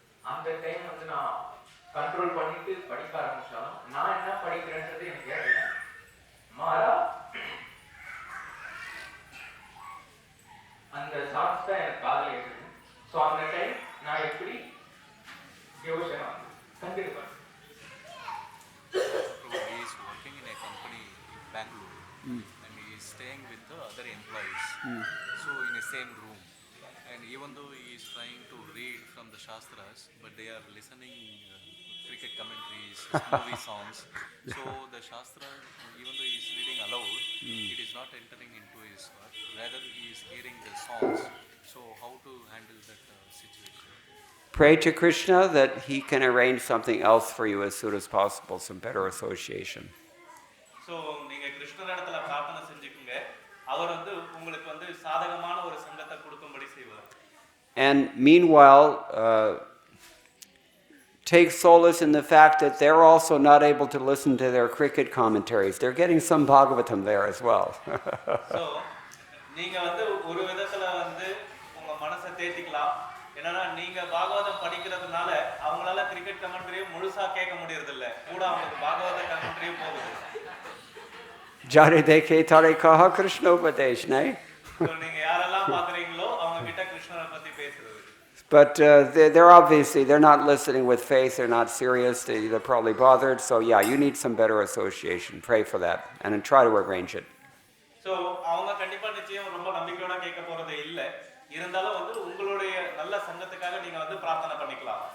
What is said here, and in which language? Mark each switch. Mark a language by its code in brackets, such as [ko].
[ta] அந்த டைம் வந்து நான் கண்ட்ரோல் பண்ணிட்டு படிக்க ஆரம்பிச்சாலும் நான் என்ன படிக்கிறேன்றது எனக்கு கேட்கல. மாறா அந்த சாங்ஸ் தான் எனக்கு காதல் இருக்குது. ஸோ அந்த டைம் நான் எப்படி யோசனை கண்டினியூ பண்ணேன். [en] He is working in a company in Bangalore and he is staying with the other employees. So in the same room. And even though he is trying to read from the Shastras, but they are listening cricket commentaries, movie songs. So the Shastra, even though he is reading aloud, it is not entering into his heart. Rather, he is hearing the songs. So how to handle that situation? Pray to Krishna that he can arrange something else for you as soon as possible, some better association. [ta] So நீங்க கிருஷ்ணரிடத்துல பிரார்த்தனை செஞ்சுக்குங்க. அவர் வந்து உங்களுக்கு வந்து சாதகமான ஒரு சங்கத்தை கொடுக்கும்படி செய்வார். [en] And meanwhile, take solace in the fact that they're also not able to listen to their cricket commentaries. They're getting some Bhagavatam there as well. [ta] So நீங்க வந்து ஒரு விதத்துல வந்து உங்க மனசை தேத்திக்கலாம். என்னன்னா நீங்க பாகவதம் படிக்கிறதுனால அவங்களால கிரிக்கெட் கமெண்ட்ரியும் முழுசா கேட்க முடியறது இல்ல. கூட அவங்களுக்கு பாகவத கமெண்ட்ரியும் போகுது. [bn] Jare dekhe tare kaha Krishna upadesh, nahi? [ta] So நீங்க யாரெல்லாம் பாக்குறீங்களோ அவங்க கிட்ட கிருஷ்ணரை பத்தி பேசுறது. [en] But they're obviously, they're not listening with faith, they're not serious, they're probably bothered. So yeah, you need some better association. Pray for that and then try to arrange it. [ta] So அவங்க கண்டிப்பா நிச்சயம் ரொம்ப நம்பிக்கையோட கேட்க போறதே இல்ல. இருந்தாலும் வந்து உங்களுடைய நல்ல சங்கத்துக்காக நீங்க வந்து பிரார்த்தனை பண்ணிக்கலாம்.